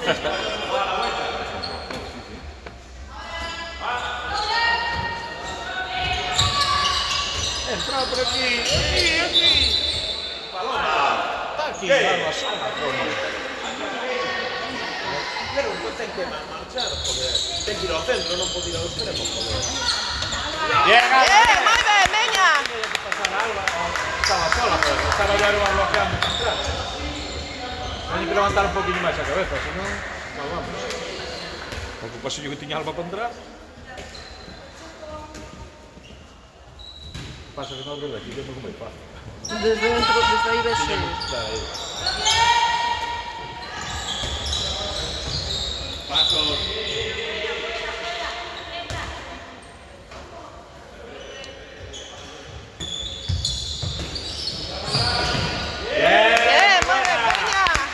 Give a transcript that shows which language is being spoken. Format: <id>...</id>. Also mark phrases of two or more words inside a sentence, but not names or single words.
<es>Entra por aquí. Paloma. Está aquí, algo así.</es> <gl>Pero ten que marchar, porque ten que ir ao centro, non pode ir ao extremo.</gl> <es>Bien, Bien, muy bien. Venga. Estaba sola, pero estaba ya bloqueando para atrás. Hay que levantar un poquinho</es> <gl>máis a cabeza, senón non vamos. Porque o pasillo que tiña Alba para atrás. Pasa que non desde aquí, que é moi fácil.</gl> <es>Desde dentro, desde ahí ves. Pasos. Bien, muy bien. Venga.</es>